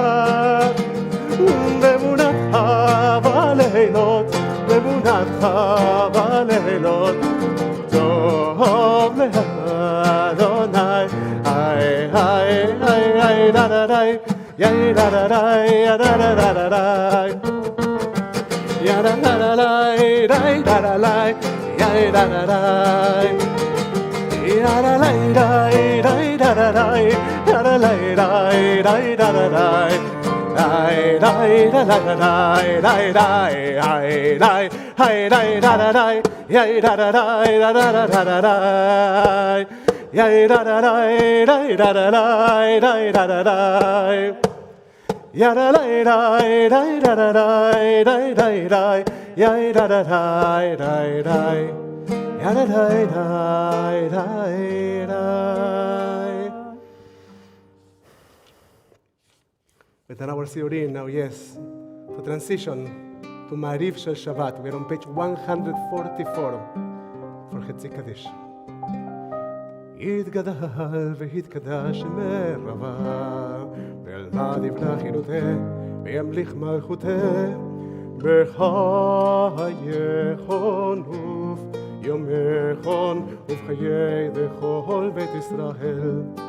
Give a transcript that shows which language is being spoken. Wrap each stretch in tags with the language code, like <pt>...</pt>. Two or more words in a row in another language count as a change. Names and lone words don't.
<he>באמונתך בלילות, באמונתך בלילות, טוב לאדוני, היי היי היי היי דה דה דה, יאי דה דה דה, יא דה דה דה דה דה, יא דה דה דה דה, די דה דה דה, יאי דה דה דה, יא דה דה דה, די דה דה דה, יא דה דה דה, די דה דה דה, די די דה דה דה, די די, היי די, היי די דה דה דה, יאי דה דה דה, דה דה דה דה דה, יאי דה דה דה, די דה דה דה, די דה דה דה, יא דה די די, די דה דה דה, די די די, יאי דה דה דה, די די, יא דה די די, די די.</he> <en>Within our Sidurim now, yes, to transition to</en> <he>מעריב של שבת.</he> <en>We're on page 144 for</en> <he>חצי קדיש.</he> <arc>יתגדל ויתקדש מרבה, ואלמד יבנה חילותה, וימליך מלכותה, בחייכון וביומכון, ובחיי וכל בית ישראל.</arc>